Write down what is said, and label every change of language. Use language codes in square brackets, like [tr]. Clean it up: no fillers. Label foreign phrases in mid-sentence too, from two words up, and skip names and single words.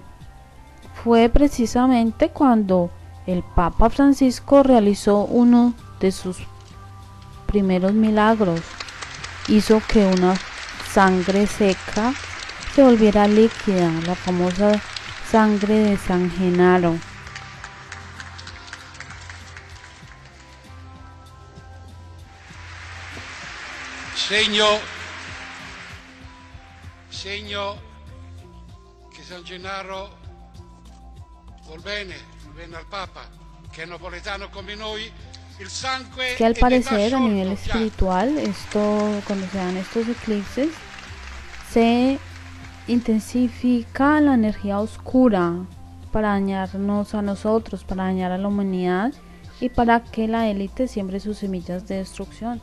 [es] Fue precisamente cuando el Papa Francisco realizó uno de sus primeros milagros. Hizo que una sangre seca se volviera líquida, la famosa sangre de San Genaro. [it] Segno che San Gennaro vuol bene al Papa, che è napoletano come noi, il sangue. [es] Que al parecer a nivel espiritual, esto, cuando se dan estos eclipses, se intensifica la energía oscura para dañarnos a nosotros, para dañar a la humanidad y para que la élite siembre sus semillas de destrucción.